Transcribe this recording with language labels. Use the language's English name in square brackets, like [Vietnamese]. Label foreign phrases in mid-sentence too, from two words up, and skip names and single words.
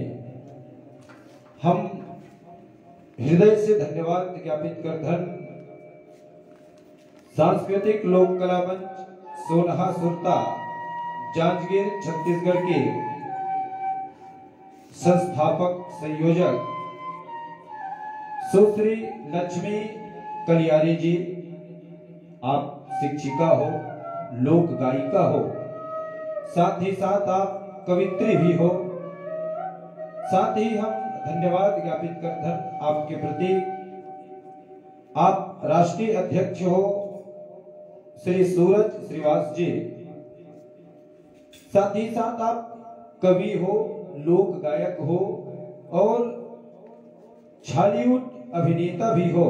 [Hindi] हम हृदय से धन्यवाद ज्ञापित करधन सांस्कृतिक लोक कला मंच सोनहा सुरता जांजगीर छत्तीसगढ़ के संस्थापक संयोजक सुश्री लक्ष्मी कलियारी जी, आप शिक्षिका हो, लोक गायिका हो, साथ ही साथ आप कवित्री भी हो। साथ ही हम धन्यवाद ज्ञापित करते आपके प्रति। आप राष्ट्रीय अध्यक्ष हो श्री सूरज श्रीवास जी, साथ ही साथ आप कवि हो, लोक गायक हो और बॉलीवुड अभिनेता भी हो।